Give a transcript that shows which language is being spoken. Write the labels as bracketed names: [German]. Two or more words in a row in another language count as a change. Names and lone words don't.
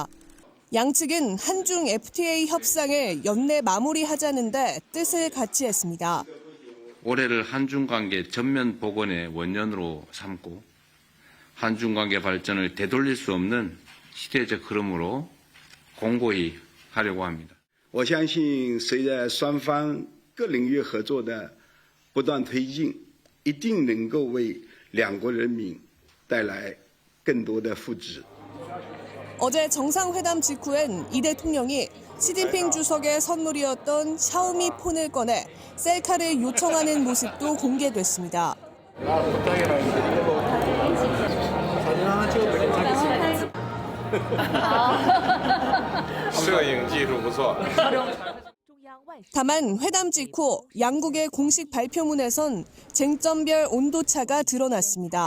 [Korean] 양측은 한중 FTA 협상을 연내 마무리하자는 데 뜻을 같이 했습니다. 올해를 한중 관계 전면 복원의 원년으로 삼고 한중 관계 발전을 되돌릴 수 없는 시대적 흐름으로 공고히 하려고 합니다. [Chinese] 我相信随着双方各领域合作的不断推进，一定能够为两国人民带来更多的福祉。 [Korean] 어제 정상회담 직후엔 이 대통령이 시진핑 주석의 선물이었던 샤오미 폰을 꺼내 셀카를 요청하는 모습도 공개됐습니다. 다만 회담 직후 양국의 공식 발표문에선 쟁점별 온도차가 드러났습니다.